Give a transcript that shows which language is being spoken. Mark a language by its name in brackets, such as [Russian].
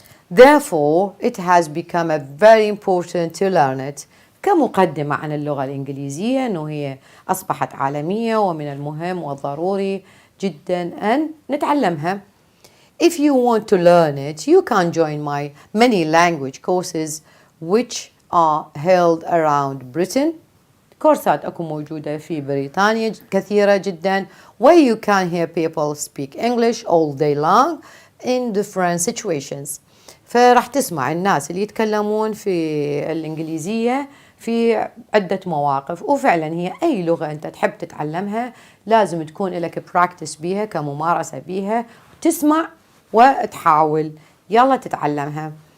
[English] Therefore, it has become a very important to learn it. [Arabic] كمقدمة عن اللغة الإنجليزية أنه هي أصبحت عالمية، ومن المهم والضروري جدا أن نتعلمها. [English] If you want to learn it, you can join my many language courses which are held around Britain. [Arabic] كورسات أكو موجودة في بريطانيا كثيرة جدا، [English] where you can hear people speak English all day long in different situations. [Arabic] فراح تسمع الناس اللي يتكلمون في الإنجليزية في عدة مواقف. وفعلا هي أي لغة أنت تحب تتعلمها لازم تكون لك براكتس بيها، كممارسة بيها، تسمع وتحاول يلا تتعلمها.